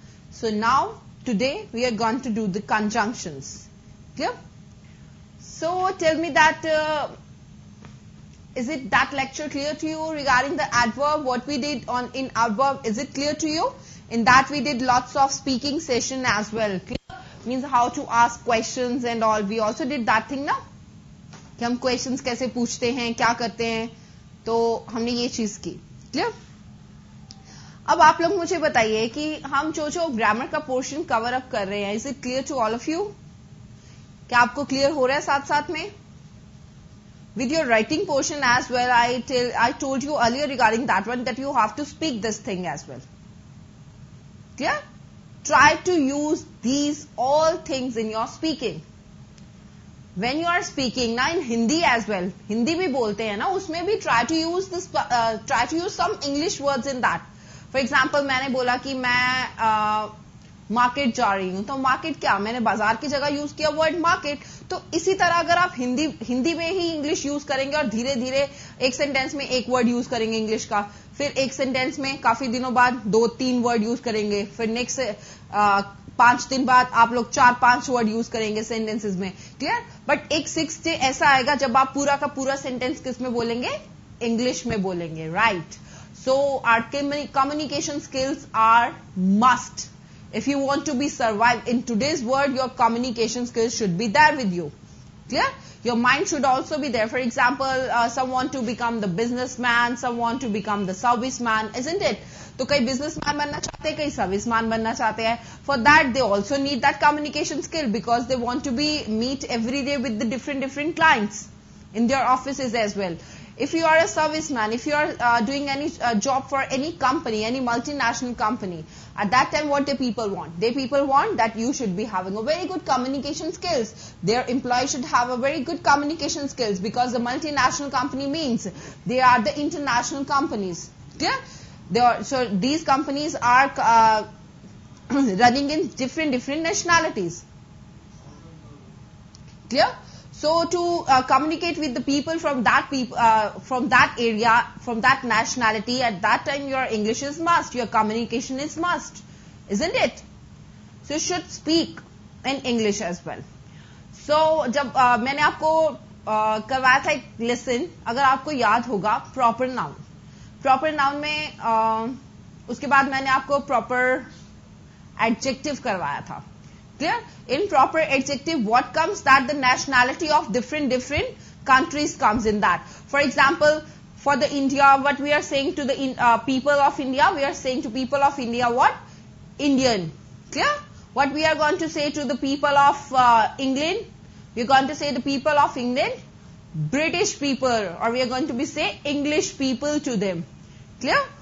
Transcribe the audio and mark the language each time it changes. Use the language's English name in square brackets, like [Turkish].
[English] So now, today we are going to do the conjunctions. Clear? So tell me that, is it that lecture clear to you regarding the adverb? What we did in adverb, is it clear to you? In that we did lots of speaking session as well. Clear? Means how to ask questions and all. We also did that thing [Hindi] ना कि हम questions कैसे पूछते हैं, क्या करते हैं. तो हमने ये चीज की. Clear? अब आप लोग मुझे बताइए कि हम जो ग्रामर का पोर्शन कवर अप कर रहे हैं, [English] Is it clear to all of you? [Hindi] क्या आपको क्लियर हो रहा है साथ साथ में? [English] With your writing portion as well, I told you earlier regarding that one that you have to speak this thing as well. Clear? Try to use these all things in your speaking. When you are speaking now in Hindi as well, Hindi [Hindi] भी बोलते हैं ना, उसमें भी [English] try to use some English words in that. [Hindi] For example, मैंने बोला कि मैं मार्केट जा रही हूं, तो मार्केट क्या, मैंने बाजार की जगह यूज किया वर्ड मार्केट. तो इसी तरह अगर आप हिंदी में ही इंग्लिश यूज करेंगे और धीरे धीरे एक सेंटेंस में एक वर्ड यूज करेंगे इंग्लिश का, फिर एक सेंटेंस में काफी दिनों बाद 2-3 वर्ड यूज करेंगे, फिर नेक्स्ट 5 दिन बाद आप लोग 4-5 वर्ड यूज करेंगे सेंटेंसेस में. क्लियर? बट एक 6 डे ऐसा आएगा जब आप पूरा का पूरा सेंटेंस किस में बोलेंगे? इंग्लिश में बोलेंगे. [English] Right? So our communication skills are must. If you want to be survive in today's world, your communication skills should be there with you. Clear? Your mind should also be there. For example, some want to become the businessman, some want to become the serviceman, isn't it? [Hindi] तो कई businessman बनना चाहते हैं, कई serviceman बनना चाहते हैं. [English] For that, they also need that communication skill because they want to be meet every day with the different clients in their offices as well. If you are a serviceman, if you are doing any job for any company, any multinational company, at that time what do people want? People want that you should be having a very good communication skills. Their employees should have a very good communication skills because the multinational company means they are the international companies. Clear? So these companies are running in different nationalities. Clear? So to communicate with the people from that area, from that nationality, at that time your English is must, your communication is must, isn't it? So you should speak in English as well. [Hindi] So जब मैंने आपको करवाया था एक lesson, अगर आपको याद होगा, प्रॉपर नाउन में उसके बाद मैंने आपको प्रॉपर एडजेक्टिव करवाया था. [English] Clear? In proper adjective, what comes? That the nationality of different countries comes in that. For example, for the India, what we are saying to the people of India, we are saying to people of India what? Indian. Clear? What we are going to say to the people of England, we are going to say the people of England, British people, or we are going to be say English people to them. Clear?